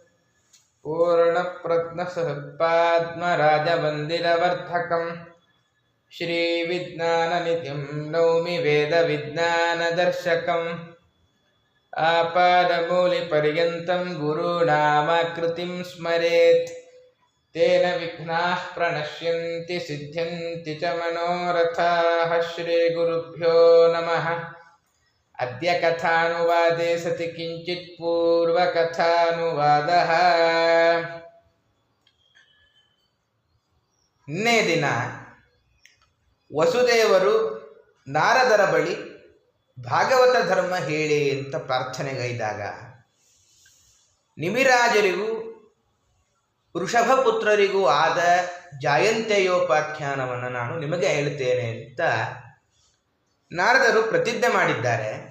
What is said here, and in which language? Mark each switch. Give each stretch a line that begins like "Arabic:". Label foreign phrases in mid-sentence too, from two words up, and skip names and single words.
Sanskrit: ಪೂರ್ಣಪ್ರಜ್ಞಸಹೃತ್ಪಾದ್ಮರಾಜವಂದಿರವರ್ಧಕಂ ಶ್ರೀವಿಜ್ಞಾನನಿಧಿಂ ನೌಮಿ ವೇದವಿಜ್ಞಾನದರ್ಶಕಂ ಆಪಾದಮೂಲಿಪರ್ಯಂతం ಗುರುನಾಮಾಕೃತಿಂ ಸ್ಮರೇತ್ ತೇನ ವಿಘ್ನಾಃ ಪ್ರಣಶ್ಯಂತಿ ಸಿದ್ಧ್ಯಂತಿ ಚ ಮನೋರಥಾಃ ಶ್ರೀಗುರುಭ್ಯೋ ನಮಃ ಅದ್ಯ ಕಥಾನುವಾದೇ ಸತಿ ಕಿಂಚಿತ್ ಪೂರ್ವಕಥಾನುವಾದಃ.
Kannada: ನಿನ್ನೆ ದಿನ ವಸುದೇವರು ನಾರದರ ಬಳಿ ಭಾಗವತ ಧರ್ಮ ಹೇಳಿ ಅಂತ ಪ್ರಾರ್ಥನೆಗೈದಾಗ ನಿಮಿರಾಜರಿಗೂ ವೃಷಭಪುತ್ರರಿಗೂ ಆದ ಜಾಯಂತೆಯೋಪಾಖ್ಯಾನವನ್ನು ನಾನು ನಿಮಗೆ ಹೇಳ್ತೇನೆ ಅಂತ ನಾರದರು ಪ್ರತಿಜ್ಞೆ ಮಾಡಿದ್ದಾರೆ.